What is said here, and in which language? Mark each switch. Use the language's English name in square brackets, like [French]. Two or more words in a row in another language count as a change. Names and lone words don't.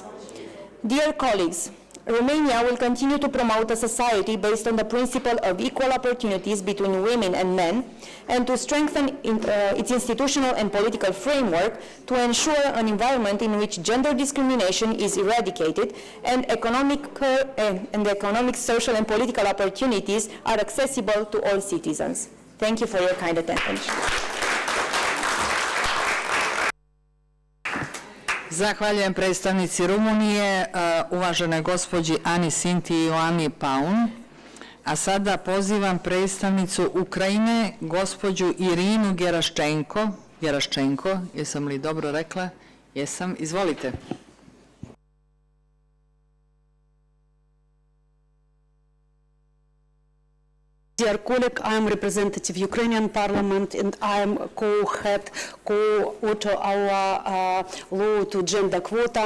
[English] Dear colleagues, Romania will continue to promote a society based on the principle of equal opportunities between women and men, and to strengthen its institutional and political framework to ensure an environment in which gender discrimination is eradicated and economic, social, and political opportunities are accessible to all citizens. Thank you for your kind attention. [Serbian] Zahvaljujem predstavnici Rumunije, uvaženoj gospođi Ani Sinti Ioani Paun. A sada pozivam predstavnicu Ukrajine, gospođu Irinu Geraščenko, jesam li dobro rekla? Jesam, izvolite. [English] Dear colleague, I am representative Ukrainian Parliament, and I am co-author our law to gender quota.